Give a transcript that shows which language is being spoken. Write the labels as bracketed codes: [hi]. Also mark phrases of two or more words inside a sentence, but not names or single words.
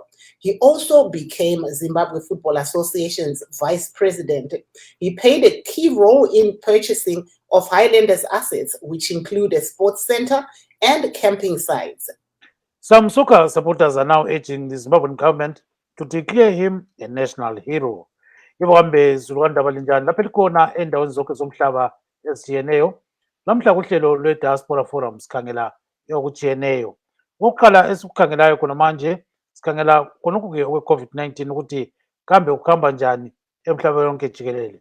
[en] He also became Zimbabwe Football Association's vice president. He played a key role in purchasing of Highlanders assets, which include a sports center and camping sites. Some soccer supporters are now urging the Zimbabwean government to declare him a national hero. [nd] Ihambe zilwandaba linjani lapha likhona endaweni zonke zomhlaba ezitshiyeneyo. Namhla kuhlelo lwe-Diaspora Forum sikhangela okutshiyeneyo. Okokuqala esikukhangelayo khona manje sikhangela khonokhu-ke okwe-COVID-19 ukuthi kambe kuhamba njani emhlabeni yonke jikelele.